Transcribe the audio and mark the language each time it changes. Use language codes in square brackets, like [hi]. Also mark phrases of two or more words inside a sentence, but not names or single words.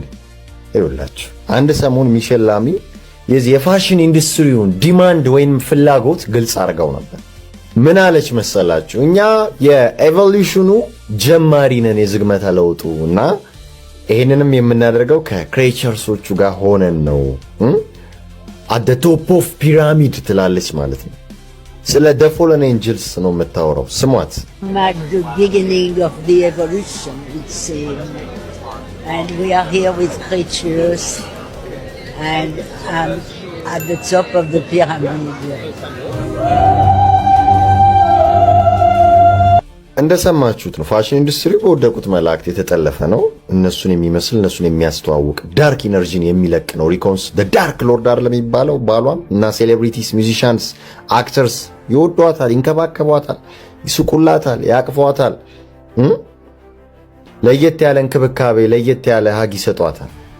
[am] ይኸውላችሁ አንድ ሰሞን ሚሼል ላሚ የዚህ የፋሽን ኢንዱስትሪውን ዲማንድ ወይም ፍላጎት ግልጽ አድርገው ነበር። ምን አለች መሰላችሁ? እኛ የኤቮሉሽኑ ጀማሪ ነን፣ የዝግመተ ለውጡ እና ይሄንንም የምናደርገው ከክሬቸርሶቹ ጋር ሆነን ነው። [en] at the top of pyramid [am] ትላለች ማለት ነው። ስለ [en] the fallen angels [am] ነው የምታወራው። ስሟት። [en] At the beginning of the evolution, it seems, and we are here with creatures, and at the top of the pyramid. [am] እንደሰማችሁት ነው። [en] fashion industry [am] በወደቁት መላእክት የተጠለፈ ነው። እነሱን የሚመስል እነሱን የሚያስተዋውቅ [en] dark energy [am] የሚለቅ ነው። ሪኮንስ [en] dark lord [am] አይደለም የሚባለው። ባሏም እና [en] celebrities, musicians, actors [am] ይወዷታል፣ ይንከባከቧታል፣ ይስቁላታል፣ ያቅፏታል። ለየት ያለ እንክብካቤ፣ ለየት ያለ ሀግ ይሰጧታል።